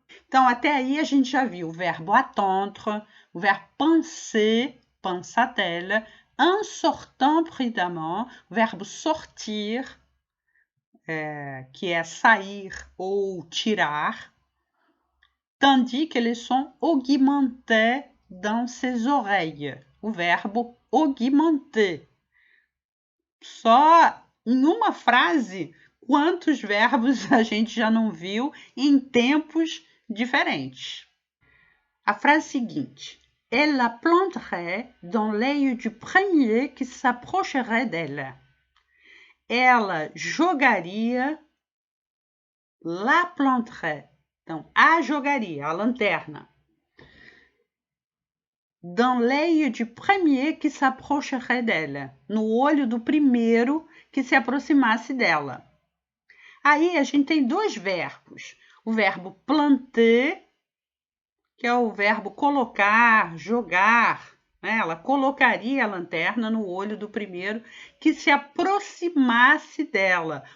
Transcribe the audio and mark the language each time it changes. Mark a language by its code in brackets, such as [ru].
[pt] Então, até aí a gente já viu o verbo attendre, o verbo penser, [fr] pensa-t-elle, en sortant prudemment, [pt] o verbo sortir, que é sair ou tirar, [fr] tandis que le son augmentait dans ses oreilles, [pt] o verbo augmenter. Só em uma frase, quantos verbos a gente já não viu em tempos diferentes. A frase seguinte. [fr] Elle la planterait dans l'œil du premier qui s'approcherait d'elle. [pt] Ela jogaria, [fr] la planterait. [pt] Então, a jogaria, a lanterna. [fr] Dans l'œil du premier qui s'approcherait d'elle. [pt] No olho do primeiro que se aproximasse dela. Aí a gente tem dois verbos. O verbo planter, que é o verbo colocar, jogar. Né? Ela colocaria a lanterna no olho do primeiro que se aproximasse dela.